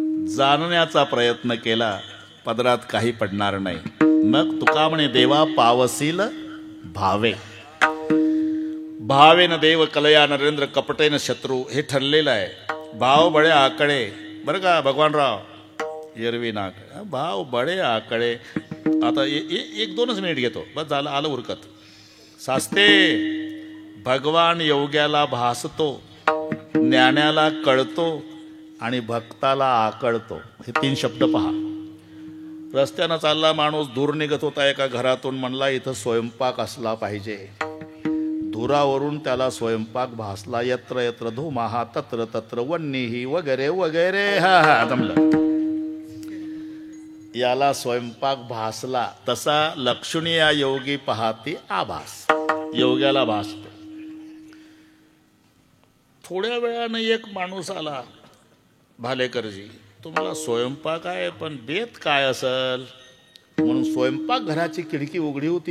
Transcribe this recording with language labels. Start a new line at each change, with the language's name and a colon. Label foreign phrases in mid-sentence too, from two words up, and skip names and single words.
Marathi: जाणण्याचा प्रयत्न केला पदरात काही पडणार नाही. मग तुका म्हणे देवा पावसील भावे.
Sanskrit: भावेन देव कलया नरेंद्र कपटेन शत्रू,
Marathi: हे ठरलेलं आहे. भाव बळे आकडे, बरं का भगवानराव एरवी नाक, भाव बळे आकडे. आता एक दोनच मिनिट घेतो बस, झालं, आलं उरकत. सास्ते भगवान योग्याला भासतो, ज्ञानाला कळतो आणि भक्ताला आकळतो. हे 3 शब्द पहा. रस्त्यानं चालला माणूस दूर निघत होता एका घरातून, म्हणला इथं स्वयंपाक असला पाहिजे. धुरावरून त्याला स्वयंपाक भासला.
Sanskrit: यत्र यत्र धुमाहा तत्र तत्र वन्नीही
Marathi: वगैरे वगैरे. हा जमलं. याला स्वयंपाक भासला. तसा लक्षणी या योगी पाहती आभास, योग्याला भासतो. थोड्या वेळानं एक माणूस आला, भालेकरजी तुम्हाला स्वयंपाक आहे पण बेत काय असल म्हणून स्वयंपाक घराची खिडकी उघडी होती.